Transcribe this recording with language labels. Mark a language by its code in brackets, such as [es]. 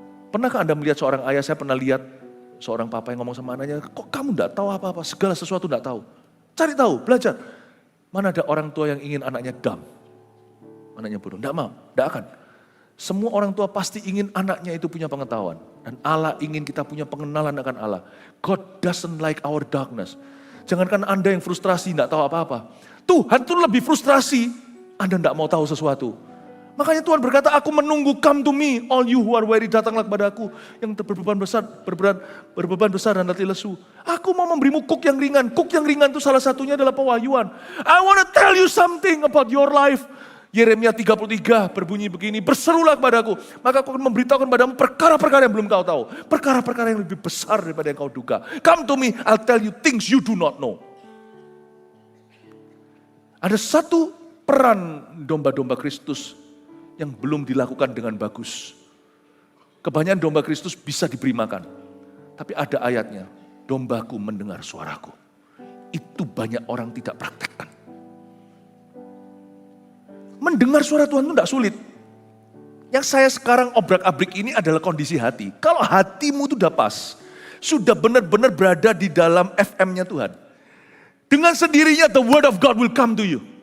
[id] Pernahkah Anda melihat seorang ayah? Saya pernah lihat seorang papa yang ngomong sama anaknya, kok kamu tidak tahu apa-apa? Segala sesuatu tidak tahu. Cari tahu, belajar. Mana ada orang tua yang ingin anaknya dumb? Anaknya bodoh. Tidak mau, tidak akan. Semua orang tua pasti ingin anaknya itu punya pengetahuan. Dan Allah ingin kita punya pengenalan akan Allah. [en] God doesn't like our darkness. [id] Jangankan Anda yang frustrasi, tidak tahu apa-apa. Tuhan tuh lebih frustrasi, Anda tidak mau tahu sesuatu. Makanya Tuhan berkata, aku menunggu, [en] come to me, all you who are weary, [id] datanglah kepada aku. Yang berbeban besar dan letih lesu. Aku mau memberimu kuk yang ringan. Kuk yang ringan itu salah satunya adalah pewahyuan. [en] I want to tell you something about your life. [id] Yeremia 33 berbunyi begini, berserulah kepadaku, maka aku akan memberitahukan padamu perkara-perkara yang belum kau tahu. Perkara-perkara yang lebih besar daripada yang kau duga. [en] Come to me, I'll tell you things you do not know. [id] Ada satu peran domba-domba Kristus yang belum dilakukan dengan bagus. Kebanyakan domba Kristus bisa diberi makan. Tapi ada ayatnya, dombaku mendengar suaraku. Itu banyak orang tidak praktekkan. Mendengar suara Tuhan itu tidak sulit. Yang saya sekarang obrak-abrik ini adalah kondisi hati. Kalau hatimu itu sudah pas, sudah benar-benar berada di dalam FM-nya Tuhan. Dengan sendirinya [en] the word of God will come to you.